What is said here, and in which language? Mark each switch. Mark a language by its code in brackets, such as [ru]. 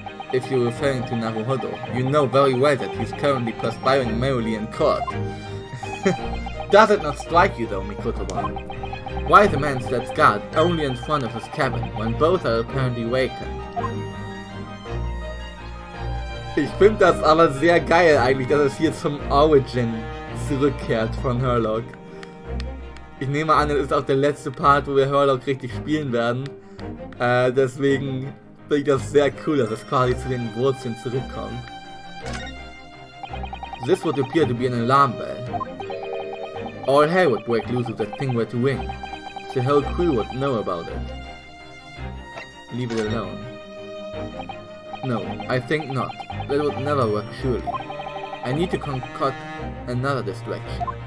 [en] If you're referring to Naruhodo, you know very well that he's currently perspiring merrily in court. Does it not strike you though, Mikoto-wa? Why the man stands guard only in front of his cabin, when both are apparently vacant? [de] Ich finde das aber sehr geil eigentlich, dass es hier zum Origin zurückkehrt von Herlock. Ich nehme an, das ist auch der letzte Part, wo wir Herlock richtig spielen werden. Deswegen finde ich das sehr cool, dass es quasi zu den Wurzeln zurückkommt. [en] This would appear to be an alarm bell. All hell would break loose if that thing were to ring. The whole crew would know about it. Leave it alone. No, I think not. That would never work, surely. I need to concoct another distraction.